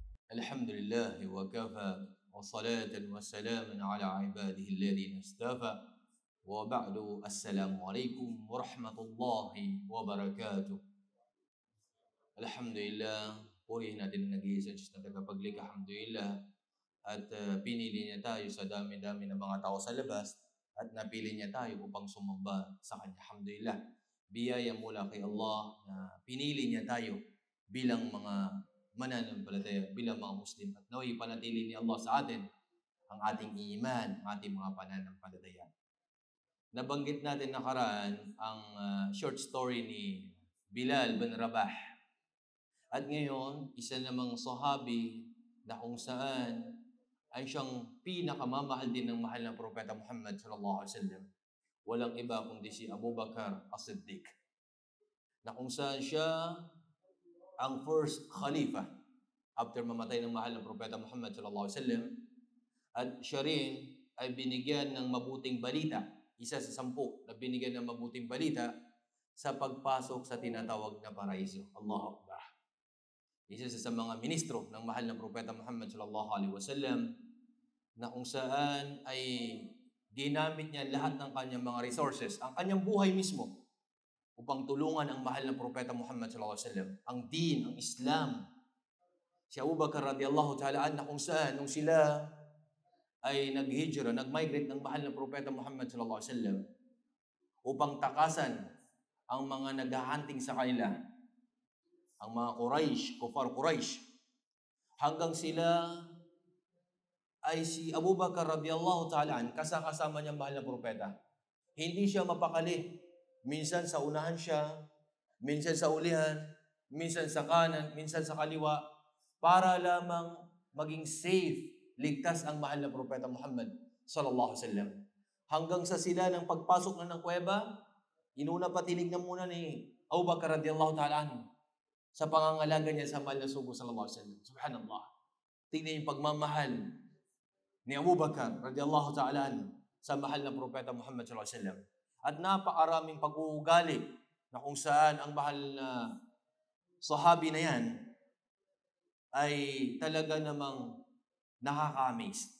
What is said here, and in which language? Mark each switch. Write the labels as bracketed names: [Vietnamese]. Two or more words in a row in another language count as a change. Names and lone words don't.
[Arabic] الحمد لله وكفى وصلاة وسلاما على عباده الذين اصطفى وبعد السلام عليكم ورحمة الله wabarakatuh. [Filipino] Alhamdulillah, purihin natin ang nag-iisang Diyos na tagapaglikha, alhamdulillah. At pinili niya tayo sa dami-dami ng mga tao sa labas at napili niya tayo upang sumamba sa Kanya, alhamdulillah. Biyaya mula kay Allah na pinili niya tayo bilang mga mananampalataya, bilang mga Muslim, at naway panatili ni Allah sa atin ang ating iman, ang ating mga pananampalataya. Nabanggit natin nakaraan ang short story ni Bilal bin Rabah. At ngayon, isa namang sahabi na kung saan ay siyang pinakamamahal din ng mahal ng Propeta Muhammad [Arabic] صلى الله عليه وسلم. [Filipino] Walang iba kundi si Abu Bakar as-Siddiq. Na kung saan siya ang first khalifa after mamatay ng mahal ng Propeta Muhammad [Arabic] صلى الله عليه وسلم, [Filipino] at siya rin ay binigyan ng mabuting balita, isa sa 10 na binigyan ng mabuting balita sa pagpasok sa tinatawag na paraiso. [Arabic] الله أكبر. [Filipino] Isa sa mga ministro ng mahal ng Propeta Muhammad [Arabic] صلى الله عليه وسلم [Filipino] na kung saan ay ginamit niya lahat ng kanyang mga resources, ang kanyang buhay mismo, upang tulungan ang mahal ng Propeta Muhammad [Arabic] صلى الله عليه وسلم, [Filipino] ang din, ang Islam. Si Abu Bakar [Arabic] رضي الله تعالى [Filipino] na kung saan nung sila ay nag-hijra, nag-migrate ng mahal ng Propeta Muhammad [Arabic] صلى الله عليه وسلم [Filipino] upang takasan ang mga naghahunting sa kanila, ang mga Quraysh, kufar Quraysh, hanggang sila ay si Abu Bakar [Arabic] رضي الله تعالى [Filipino] kasama niya mahal ng Propeta. Hindi siya mapakali. Minsan sa unahan siya, minsan sa ulihan, minsan sa kanan, minsan sa kaliwa, para lamang maging safe, ligtas ang mahal na Propeta Muhammad [Arabic] صلى الله عليه وسلم. [Filipino] Hanggang sa sila ng pagpasok na ng kuweba, inuna pa tinignan muna ni Abu Bakar [Arabic] رضي الله تعالى [Filipino] sa pangangalaga niya sa mahal na sugo [Arabic] صلى الله عليه وسلم. [Filipino] Subhanallah. Tingnan yung pagmamahal ni Abu Bakar [Arabic] رضي الله تعالى [Filipino] sa mahal na Propeta Muhammad [Arabic] صلى الله عليه وسلم. [Filipino] At napakaraming pag-uugali na kung saan ang mahal na sahabi na yan ay talaga namang nakaka-amaze.